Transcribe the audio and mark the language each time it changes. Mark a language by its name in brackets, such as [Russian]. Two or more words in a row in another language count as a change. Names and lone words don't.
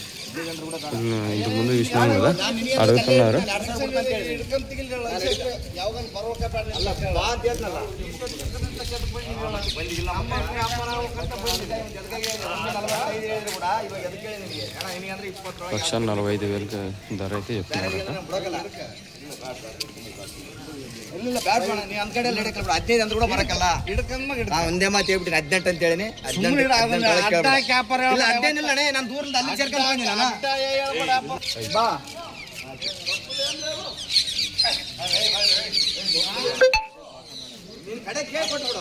[Telugu] ఇంతకుముందు చూసినాం కదా, అడుగుతున్నారు. లక్ష 45,000 ధర అయితే చెప్తున్నారు. [Kannada] ಒಂದೇ ಮಾತು ಹೇಳ್ಬಿಟ್ಟು 18 ಅಂತ ಹೇಳಿ ನಾನು ದೂರದಿಂದ ಅಲ್ಲಿ ಸೇರ್ಕೊಂಡು ಬಾ ನೀನ್ ಕಡೆ ಕೇಳ್ಕೊಟ್ಬಿಡು.